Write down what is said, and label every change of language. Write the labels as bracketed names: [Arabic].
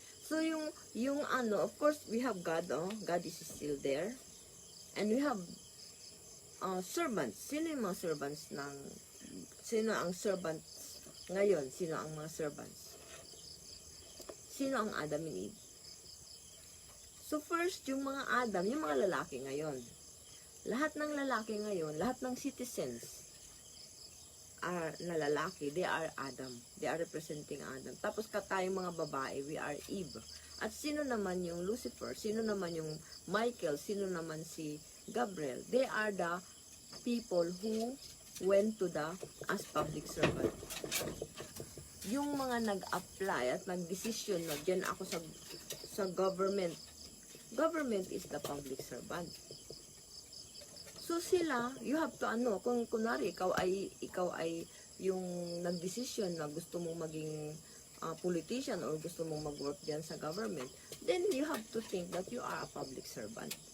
[English] So, yung of course, we have God, God is still there. And we have servants. [Filipino] Sino yung mga servants sino ang servants ngayon? Sino ang mga servants? Sino ang Adam and Eve? So, first, yung mga Adam, yung mga lalaki ngayon. Lahat ng lalaki ngayon, lahat ng citizens na lalaki, [English] they are Adam. They are representing Adam. [Filipino] Tapos tayong mga babae, [English] we are Eve. [Filipino] At sino naman yung Lucifer? Sino naman yung Michael? Sino naman si Gabriel? [English] They are the people who went to as public servant. [Filipino] Yung mga nag-apply at nag-decision na dyan ako sa government. [English] Government is the public servant. So sila, you have to [Filipino] kung kunwari ikaw ay yung nagdesisyon na gusto mong maging [English] politician or [Filipino] gusto mong mag-work diyan sa [English] government, then you have to think that you are a public servant.